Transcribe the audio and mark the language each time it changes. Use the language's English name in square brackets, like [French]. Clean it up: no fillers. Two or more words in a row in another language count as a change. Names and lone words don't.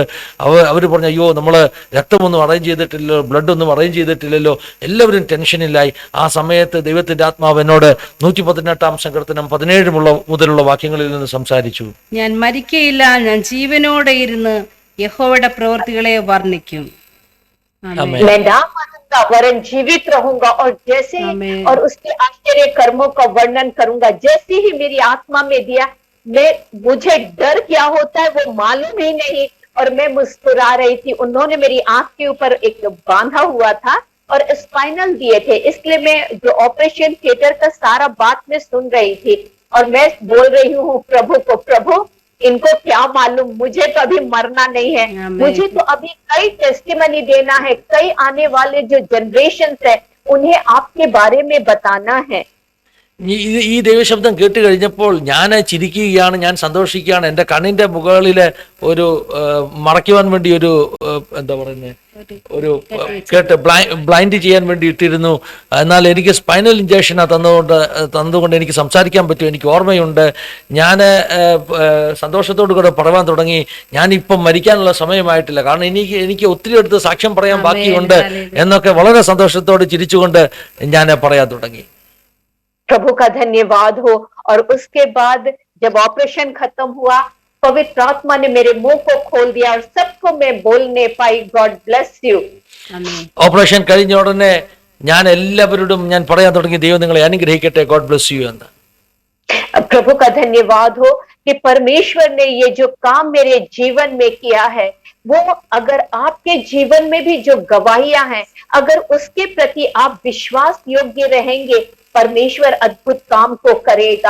[Malayalam] അവർ പറഞ്ഞു, അയ്യോ, നമ്മൾ രക്തമൊന്നും അറേഞ്ച് ചെയ്തിട്ടില്ലല്ലോ, ബ്ലഡ് ഒന്നും അറേഞ്ച് ചെയ്തിട്ടില്ലല്ലോ. എല്ലാവരും ടെൻഷനിലായി. ആ സമയത്ത് ദൈവത്തിന്റെ ആത്മാവ് എന്നോട് 118-ാം സങ്കീർത്തനം 17 മുതലുള്ള വാക്യങ്ങളിൽ നിന്ന് സംസാരിച്ചു. ഞാൻ മരിക്കയില്ല, ഞാൻ ജീവനോടെ ഇരുന്ന് യഹോവയുടെ പ്രവൃത്തികളെ വർണ്ണിക്കും. [Hindi] मैं ना मरूंगा वरन जीवित रहूंगा और जैसे और उसके आश्चर्य कर्मों का वर्णन करूंगा। जैसे ही मेरी आत्मा में दिया, मुझे डर क्या होता है वो मालूम ही नहीं और मैं मुस्कुरा रही थी। उन्होंने मेरी आंख के ऊपर एक बांधा हुआ था और स्पाइनल दिए थे, इसलिए मैं जो [English] operation theatre [Hindi] का सारा बात में सुन रही थी और मैं बोल रही हूँ प्रभु को, प्रभु इनको क्या मालूम, मुझे तो अभी मरना नहीं है, मुझे तो अभी कई टेस्टिमनी देना है, कई आने वाले जो जनरेशन है उन्हें आपके बारे में बताना है। [Malayalam] ഈ ദൈവശബ്ദം കേട്ട് കഴിഞ്ഞപ്പോൾ ഞാൻ ചിരിക്കുകയാണ്, ഞാൻ സന്തോഷിക്കുകയാണ്. എൻ്റെ കണ്ണിൻ്റെ മുകളിൽ ഒരു മറയ്ക്കുവാൻ വേണ്ടി ഒരു എന്താ പറയുന്നത്, ഒരു കേട്ട് ബ്ലൈൻഡ് ചെയ്യാൻ വേണ്ടി ഇട്ടിരുന്നു. എന്നാൽ എനിക്ക് [English] spinal injection [Malayalam] തന്നുകൊണ്ട് എനിക്ക് സംസാരിക്കാൻ പറ്റും. എനിക്ക് ഓർമ്മയുണ്ട്. ഞാൻ സന്തോഷത്തോടു കൂടെ പറയാൻ തുടങ്ങി, ഞാനിപ്പം മരിക്കാനുള്ള സമയമായിട്ടില്ല, കാരണം എനിക്ക് ഒത്തിരി അടുത്ത് സാക്ഷ്യം പറയാൻ ബാക്കിയുണ്ട് എന്നൊക്കെ വളരെ സന്തോഷത്തോടെ ചിരിച്ചുകൊണ്ട് ഞാൻ പറയാൻ തുടങ്ങി. [Hindi] प्रभु का धन्यवाद हो। और उसके बाद जब ऑपरेशन खत्म हुआ, पवित्र आत्मा ने मेरे मुंह को खोल दिया और सबको मैं बोलने पाई, [English] God bless you. [Malayalam] ഓപ്പറേഷൻ കഴിഞ്ഞ ഉടനെ ഞാൻ എല്ലാവരോടും ഞാൻ പറയാൻ തുടങ്ങി, ദൈവം നിങ്ങളെ അനുഗ്രഹിക്കട്ടെ, [English] God bless you [Malayalam] എന്ന്. [Hindi] प्रभु का धन्यवाद हो कि परमेश्वर ने ये जो काम मेरे जीवन में किया है, वो अगर आपके जीवन में भी जो गवाहियां हैं, अगर उसके प्रति आप विश्वास योग्य रहेंगे, परमेश्वर अद्भुत काम को करेगा।